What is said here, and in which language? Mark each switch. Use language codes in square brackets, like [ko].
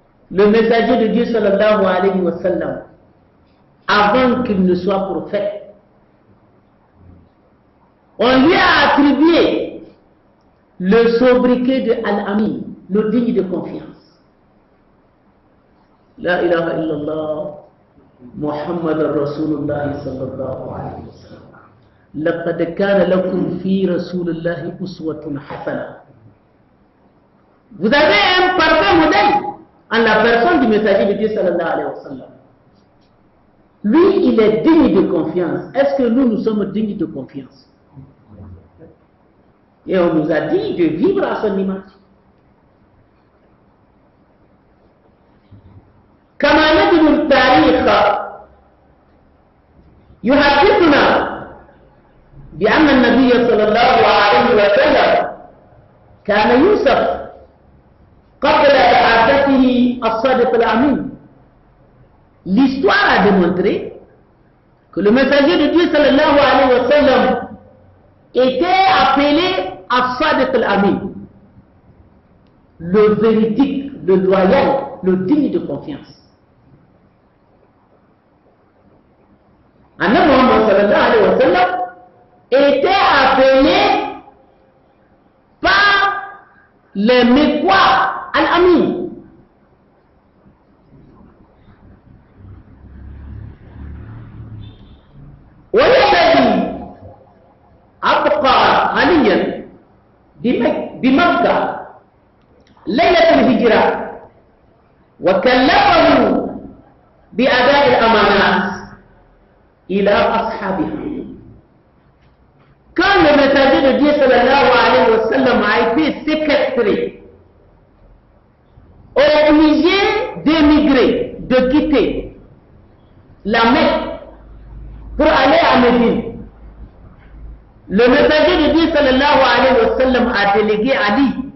[fr] Le messager de Dieu sallallahu alayhi wa sallam, avant qu'il ne soit prophète, on lui a attribué le sobriquet de Al-Amin, le digne de confiance. [ar] La ilaha illallah محمد رسول الله صلى الله عليه وسلم لقد كان لكم في رسول الله أسوة حسنة. [fr] Vous avez un parfait modèle en la personne du messager de Dieu sallallahu alayhi wa sallam. Lui, il est digne de confiance. Est-ce que nous sommes dignes de confiance? Et on nous a dit de vivre à son image. [ar] كما نجد التاريخ يحدثنا بأن النبي صلى الله عليه وسلم كان يوسف قبل بعثته الصادق الأمين. [fr] L'histoire a démontré que le messager de Dieu sallallahu alayhi wa sallam était appelé as-Sadiq al-Amin, le véridique, le loyal, le digne de confiance. Annabi Muhammad sallallahu alayhi wa sallam était appelé par les Mécois al-Amin. [ar] والذي أبقى عليا بمكة ليلة الهجرة وكلفه بأداء الأمانات إلى أصحابها. [fr] Quand le messager de Dieu sallallahu alayhi wa sallam a été séquestré, obligé d'émigrer, de quitter la Mecque pour aller à Médine, le messager de Dieu sallallahu alayhi wa sallam a délégué Ali